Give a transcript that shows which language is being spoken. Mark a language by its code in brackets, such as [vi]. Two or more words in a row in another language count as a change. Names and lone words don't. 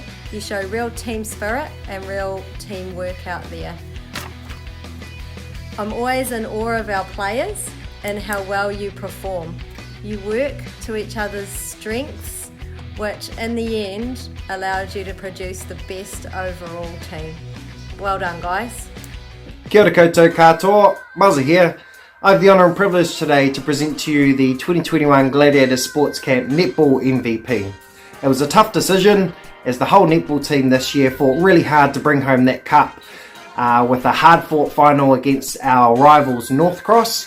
[en] You show real team spirit and real teamwork out there. I'm always in awe of our players and how well you perform. You work to each other's strengths, which in the end allowed you to produce the best overall team. Well done, guys. [mi] Kia ora koutou katoa, Muzzy here. [en] I have the honour and privilege today to present to you the 2021 Gladiators Sports Camp Netball MVP. It was a tough decision as the whole netball team this year fought really hard to bring home that cup with a hard fought final against our rivals North Cross.